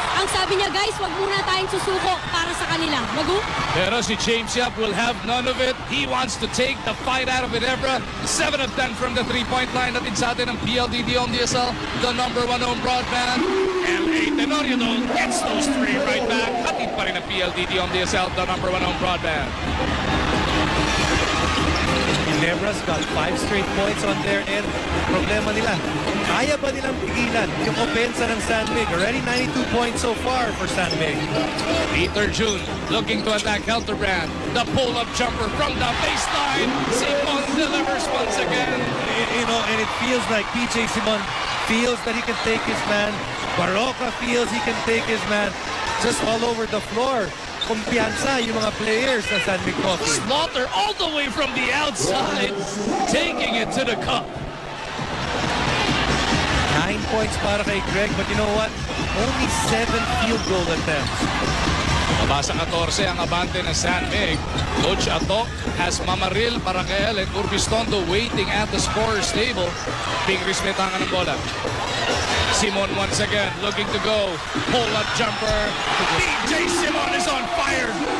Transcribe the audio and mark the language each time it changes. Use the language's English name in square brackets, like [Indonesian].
[Filipino] Ang sabi niya, guys, wag muna tayong susuko para sa kanila. Magu? [English] Pero si James Yap will have none of it. He wants to take the fight out of Ginebra. 7 of 10 from the three-point line. [Filipino] Natin sa atin ang [English] PLDT on DSL, the #1 home broadband. LA Tenorio though gets those 3 right back. [Filipino] Hatid pa rin ang [English] PLDT on DSL, the #1 home broadband. Ginebra's got 5 straight points on their end. [Filipino] Problema nila, kaya ba nilang pigilan yung opensa ng San Mig? [English] Already 92 points so far for San Mig. Peter June looking to attack Helterbrand. The pull-up jumper from the baseline. Simon delivers once again. You know, and it feels like PJ Simon feels that he can take his man. Baroka feels he can take his man. Just all over the floor. [Filipino] Kumpiyansa yung mga [English] players ng San Mig Coffee. Slaughter all the way from the outside, taking it to the cup. 9 points [Filipino] para kay [English] Greg, but you know what? Only 7 field goal attempts. [Filipino] Mabasa 14 ang abante ng San Mig. [English] Coach Atok has Mamaril, Barakel, and Urbistondo waiting at the scorer's table. Pingris [Filipino] may tangan ng bola. [English] Simon once again looking to go. Pull-up jumper. DJ Simon is on fire.